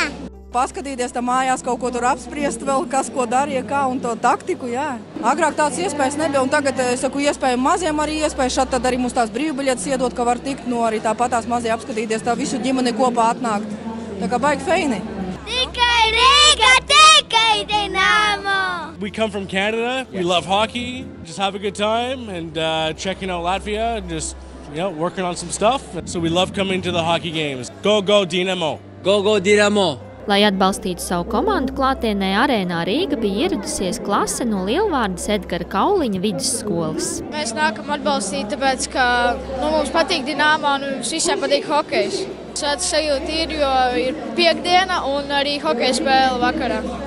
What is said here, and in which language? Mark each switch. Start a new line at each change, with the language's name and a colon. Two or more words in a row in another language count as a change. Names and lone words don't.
Latvian: Paskatīties tam mājās, kaut ko tur apspriest vēl, kas ko darīja, kā un to taktiku, jā. Agrāk tāds iespējas nebija, un tagad, es saku, iespēja maziem arī iespējas, šad tad arī mums tās brīvbiļetes iedot, ka var tikt, no arī tāpat tās mazie apskatīties, tā visu ģimeni kopā atnākt. Tā kā baigi feini. Tikai Rīga, tikai Dinamo!
English: We come from Canada, we love hockey, just have a good time and checking out Latvia, just working on some stuff. So we love coming to the hockey games. Go, go, Dinamo! Go, go, Dinamo!
Latvian: Lai atbalstītu savu komandu, klātienē Arēnā Rīga bija ieradusies klase no Lielvārdas Edgara Kauliņa vidusskolas. Mēs nākam atbalstīt, tāpēc, ka mums patīk Dinamo un mums visiem patīk hokejs. Šāds sajūta ir, jo ir piekdiena un arī hokeja spēle vakarā.